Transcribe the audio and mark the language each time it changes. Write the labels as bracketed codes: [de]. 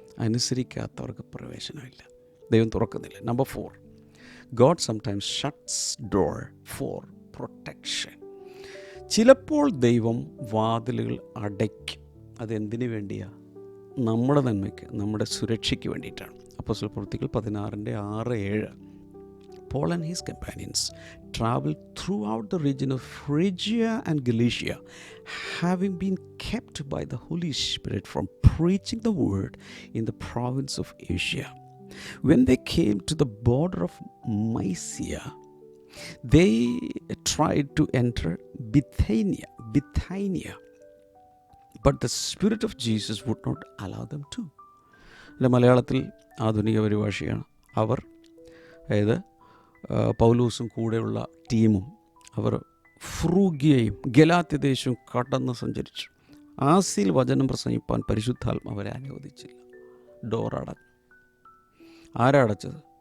[ml] അനുസരിക്കാത്തവർക്ക് പ്രവേശനമില്ല, ദൈവം തുറക്കുന്നില്ല. [en] Number 4, God sometimes shuts door for protection. [ml] ചിലപ്പോൾ ദൈവം വാതിലുകൾ അടയ്ക്കും. അതെന്തിനു വേണ്ടിയാണ്? നമ്മുടെ നന്മയ്ക്ക്, നമ്മുടെ സുരക്ഷയ്ക്ക് വേണ്ടിയിട്ടാണ്. അപ്പോസ്തല പ്രവൃത്തികൾ 16:6-7. [en] Paul and his companions traveled throughout the region of Phrygia and Galatia, having been kept by the Holy Spirit from preaching the word in the province of Asia. When they came to the border of Mysia, they tried to enter Bithynia, but the Spirit of Jesus would not allow them to. [ml] മലയാളത്തിൽ ആധുനിക പരിഭാഷയാണ്. അവർ, അതായത് പൗലോസും കൂടെയുള്ള ടീമും, അവർ ഫ്രൂഗിയയും ഗലാത്യദേശവും കടന്ന് സഞ്ചരിച്ചു. ആസിയിൽ വചനം പ്രസംഗിപ്പാൻ പരിശുദ്ധാത്മാവ് അവരെ അനുവദിച്ചില്ല. ഡോർ അടച്ചു. ആരാ അടച്ചത്?